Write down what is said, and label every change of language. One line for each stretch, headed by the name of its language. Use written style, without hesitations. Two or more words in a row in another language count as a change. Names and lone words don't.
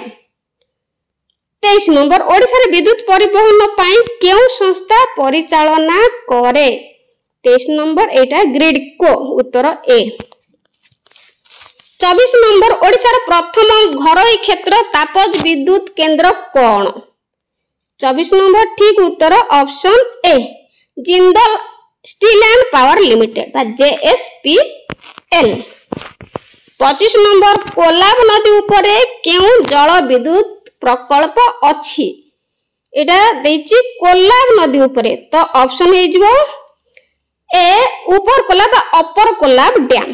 Odia: 23 ନମ୍ବର ଓଡ଼ିଶା ରେ ବିଦ୍ୟୁତ ପରିବହନ ପାଇଁ କେଉଁ ସଂସ୍ଥା ପରିଚାଳନା କରେ। 23 ନମ୍ବର ଏଇଟା ଗ୍ରିଡକୋ ଉତ୍ତର ଏ। 24 ନମ୍ବର ଓଡ଼ିଶା ରେ ପ୍ରଥମ ଘରୋଇ କ୍ଷେତ୍ର ତାପଜ ବିଦ୍ୟୁତ କେନ୍ଦ୍ର କେଉଁ। 24 ନମ୍ବର ଠିକ ଉତ୍ତର ଅପସନ ଏ ଜିନ୍ଦଲ ଷ୍ଟିଲ ଏଣ୍ଡ ପାୱାର ଲିମିଟେଡ ବା JSPL। 25 ନମ୍ବର କୋଲାବ ନଦୀ ଉପର କେଉଁ ଜଳ ବିଦ୍ୟୁତ ପ୍ରକଳ୍ପ ଅଛି ଏଇଟା ଦେଖି କୋଲାବ ନଦୀ ଉପର। ତ ଅପସନ ହେଉଛି ଯିବ ଏ ଉପର କୋଲାବ ଅପର କୋଲାବ ଡ୍ୟାମ।